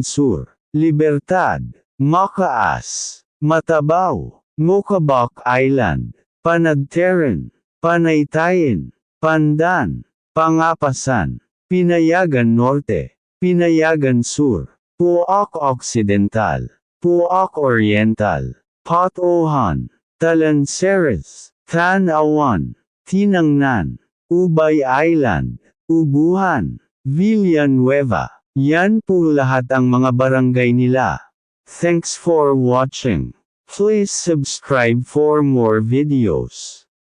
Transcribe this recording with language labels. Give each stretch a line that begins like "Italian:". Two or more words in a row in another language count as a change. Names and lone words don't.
Filipino: Sur, Libertad, Makaas, Matabao, Mocabac Island, Panagteren, Panaytayin, Pandan, Pangapasan, Pinayagan Norte, Pinayagan Sur, Puak Occidental, Puak Oriental, Patohan, Talanceres, Tanawan, Tinangnan, Ubay Island, Ubuhan, Villanueva. Yan po lahat ang mga barangay nila.
English: Thanks for watching. Please subscribe for more videos.